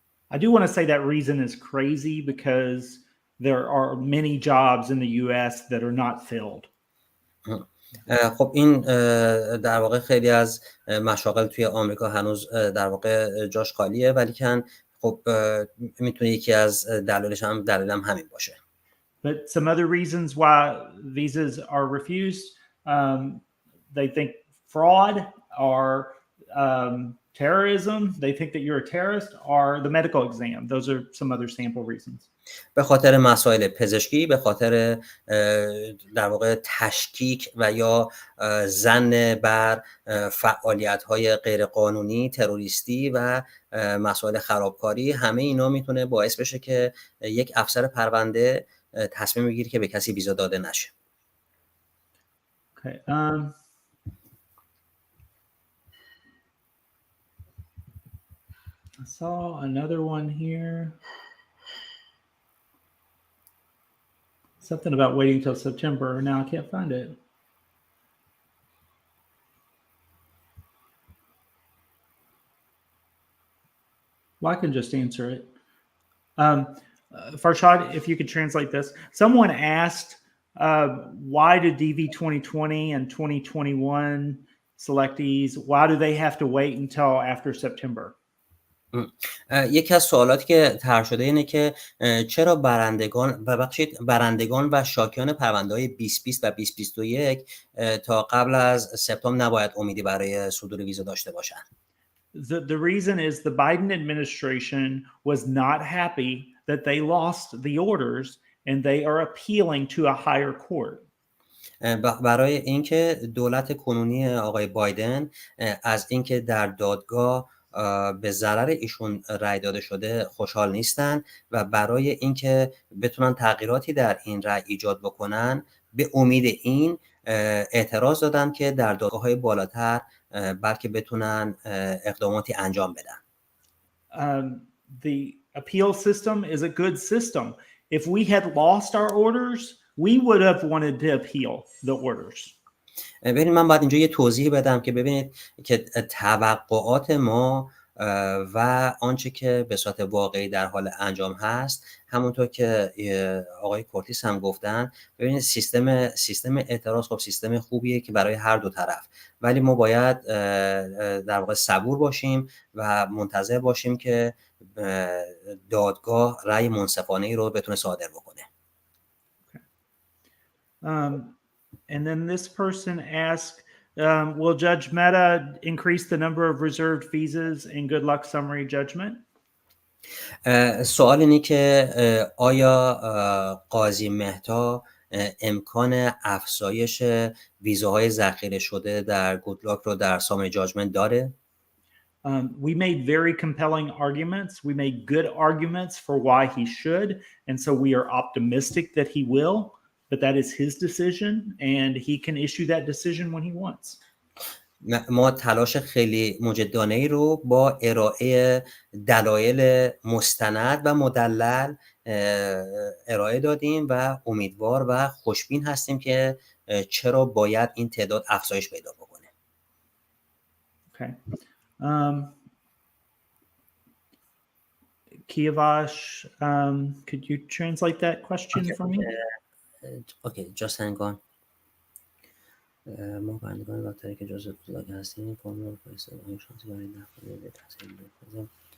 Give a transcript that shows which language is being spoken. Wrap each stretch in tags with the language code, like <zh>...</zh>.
<en>I do want to say that reason is crazy because there are many jobs in the US that are not filled.</en> <fa>خب این در واقع خیلی از مشاغل توی آمریکا هنوز در واقع جاش خالیه، ولی که خب میتونه یکی از دلایلش هم همین باشه.</fa> <en>But some other reasons why visas are refused, they think fraud or terrorism, they think that you're a terrorist, or the medical exam. Those are some other sample reasons.</en> <fa>به خاطر مسائل پزشکی، به خاطر در واقع تشکیک و یا ظن بر فعالیت‌های غیرقانونی، تروریستی و مسائل خرابکاری، همه اینا میتونه باعث بشه که یک افسر پرونده تصمیم بگیره که به کسی ویزا داده نشه.</fa> <en>Okay. I saw another one here. Something about waiting till September. Now I can't find it. Well, I can just answer it. Farshad, if you could translate this. Someone asked, why did DV 2020 and 2021 selectees, why do they have to wait until after September?</en> <fa>یکی از سوالاتی که طرح شده اینه که چرا برندگان و شاکیان پرونده‌های 2020 و 2021 تا قبل از سپتامبر نباید امیدی برای صدور ویزا داشته باشن.</fa> <en>The reason is the Biden administration was not happy that they lost the orders and they are appealing to a higher court.</en> <fa>برای اینکه دولت کنونی آقای بایدن از اینکه در دادگاه به ضرر ایشون رأی داده شده خوشحال نیستن و برای اینکه بتونن تغییراتی در این رأی ایجاد بکنن به امید این اعتراض دادن که در دادگاه‌های بالاتر بلکه بتونن اقداماتی انجام بدن.</fa> <en>The appeal system is a good system. If we had lost our orders, we would have wanted to appeal the orders.</en> <fa>ببینید من باید اینجا یه توضیح بدم که ببینید که توقعات ما و آنچه که به صورت واقعی در حال انجام هست، همونطور که آقای کورتیس هم گفتن، ببینید سیستم اعتراض خب سیستم خوبیه که برای هر دو طرف، ولی ما باید در واقع صبور باشیم و منتظر باشیم که دادگاه رأی منصفانه‌ای رو بتونه صادر بکنه.</fa> <en>And then this person asked, will Judge Mehta increase the number of reserved visas in good luck summary judgment?</en> <fa>سوال اینه که آیا قاضی مهتا امکان افزایش ویزاهای ذخیره شده در گودلاک رو در سامری جاجمنت داره؟</fa> <en>We made very compelling arguments. We made good arguments for why he should, and so we are optimistic that he will, but that is his decision and he can issue that decision when he wants.</en> <fa>ما تلاش خیلی مجدانه‌ای رو با ارائه دلایل مستند و مدلل ارائه دادیم و امیدوار و خوشبین هستیم که چرا باید این تعداد افزایش پیدا بکنه.</fa> <en>Okay. Kiyavash, could you translate that question for me? Okay, just hang on.</en> <fa>ما بندگان وقتی که جزء بزرگ هستیم کاملا فرسته و شانسی برای نفر تحصیل بکنیم.</fa>